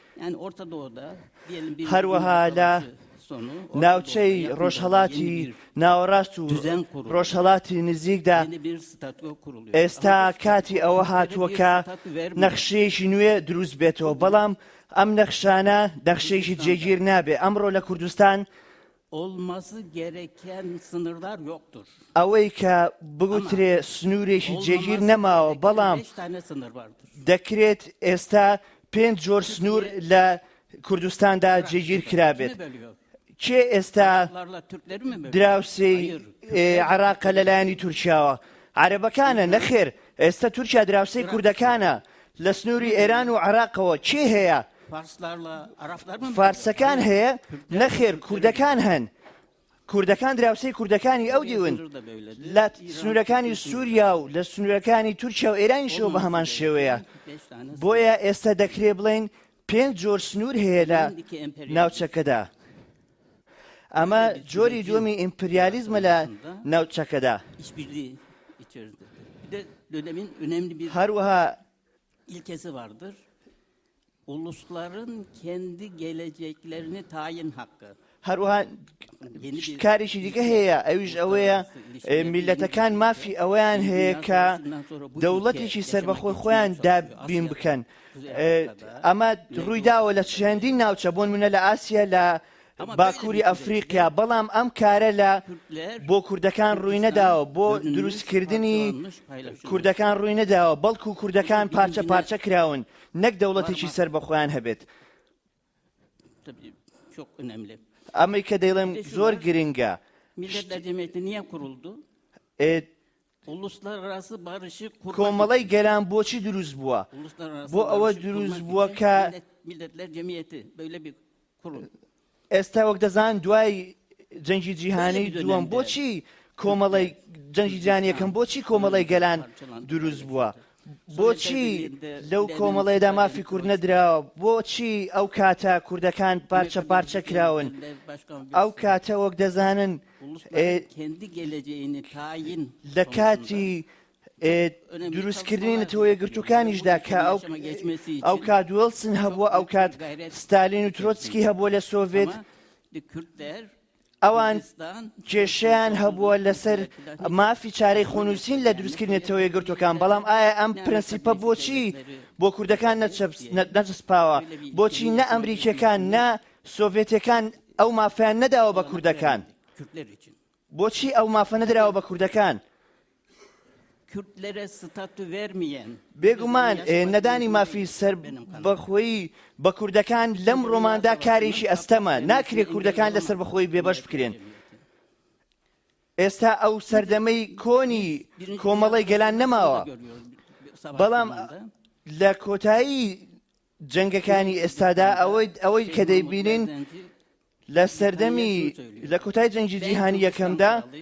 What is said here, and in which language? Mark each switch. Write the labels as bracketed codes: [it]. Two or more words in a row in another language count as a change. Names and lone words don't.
[ckb] هەروەها لە ناوچەی ڕۆژهەڵاتی ناوەڕاست و ڕۆژهەڵاتی نزیکدا ئێستا کاتی ئەوە هاتووە کە نەخشەیەکی نوێ دروست بێتەوە بەڵام ئەم نەخشانە نەخشەیەکی جێگیر نابێ ئەمڕۆ لە کوردستان [tr] olması gereken sınırlar yoktur. [ckb] ئەوەی کە بگوترێ سنوورێکی جێگیر نەماوە بەڵام [tr] 5 tane sınır vardır. [ckb] دەکرێت ئێستا 5 جۆر سنوور لە کوردستاندا جێگیر کرابێت. [tr] Kimi bölüyor? [ckb] کێ ئێستا [tr] Araplarla Türkleri mi bölüyor? [ckb] دراوسەی عراقە لەلایەنی تورکیاوە عەرەبەکانە نەخێر ئێستا تورکیا دراوسەی کوردەکانە لە سنووری ئێران و عراقەوە چێ هەیە؟ [tr] Farslarla Araplar mı? [ckb] فارسەکان هەیە نەخێر کوردەکان هەن کوردەکان دراوسەی کوردەکانی ئەو دیون [tr] Sınır da böyledir. [ckb] لە سنوورەکانی سووریا و لە سنوورەکانی تورکیا و ئێرانیشەوە بە هەمان شێوەیە [tr] 5 tane [ckb] بۆیە ئێستا دەکرێ بڵێن 5 جۆر سنوور هەیە لە ناوچەکەدا ئەمە جۆری دووەمی ئیمپریالیزمە لە ناوچەکەدا [tr] işbirliği içeridir. Bir de dönemin önemli bir [ckb] هەروەها [tr] ilkesi vardır. Ulusların kendi geleceklerini tayin hakkı. [ckb] هەروەها کارێکی دیکە هەیە ئەویش ئەوەیە میلەتەکان مافی ئەویان هەیە کە دەوڵەتێکی سربەخۆی خۆیان دابین بکەن ئەمە ڕوویداوە لە چەندین ناوچە بۆ نمونە لە ئاسیا لە باکووری ئەفریقیا بەڵام ئەم کارە لە بۆ کوردەکان ڕووی نەداوە بۆ دروستکردنی کوردەکان ڕووی نەداوە بەڵکو کوردەکان پارچە پارچە کراون نەک دەوڵەتێکی سربەخۆیان هەبێت [tr] Tabii çok önemli. [ckb] ئەمەی کە دەیڵێم زۆر گرنگە [tr] Milletler Cemiyeti niye kuruldu? Uluslararası barışı kurmak [ckb] کۆمەڵی گەران بۆچی دروست بووە [tr] Uluslararası [ckb] بۆ ئەوە [tr] barışı [ckb] دروست [tr] kurmak [ckb] بووە [tr] için [ckb] کە [tr] Milletler Cemiyeti böyle bir kurul. [ckb] ئێستا وەک دەزان دوای جەنگی جیهانی دووەم بۆچی کۆمەڵی جەنگی جیهانی یەکەم بۆچی کۆمەڵی گەلان دروست بووە بۆچی لەو کۆمەڵێدا مافی کورد نەدراوە بۆچی ئەو کاتە کوردەکان پارچە پارچە کراون ئەو کاتە وەک دەزانن [tr] Kendi geleceğini tayin [ckb] لە کاتی دروستکردنی نەتەوە یەکگرتووەکانیشدا کە ئەو کات وێلسن هەبووە ئەو کات ستالین و ترۆتسکی هەبووە لە سۆڤێت ئەوان کێشیان هەبووە لەسەر مافی چارەی خۆنووسین لە دروستکردنێتەوە یەکگرتوەکان بەڵام ئایا ئەم پرەنسیپە بۆچی بۆ کوردەکان نەچسپاوە بۆچی نە ئەمریکیەکان نە سۆڤێتیەکان ئەو مافیان نەداوە بە کوردەکان بۆچی ئەو مافە نەدراوە بە کوردەکان [tr] Kürtlere statü vermeyen [ckb] بێگومان نەدانی مافی سەر بەخۆیی بە کوردەکان لەم ڕۆماندا کارێکی ئەستەمە ناکرێت کوردەکان لەسەر بەخۆی بێبەش بکرێن ئێستا ئەو سەردەمەی کۆنی کۆمەڵی گەلان نەماوە بەڵام لە کۆتایی جەنگەکانی ئێستادا ئەوەی کە دەیبینین لە سەردەمی لە کۆتایی جەنگی جیهانی یەکەمدا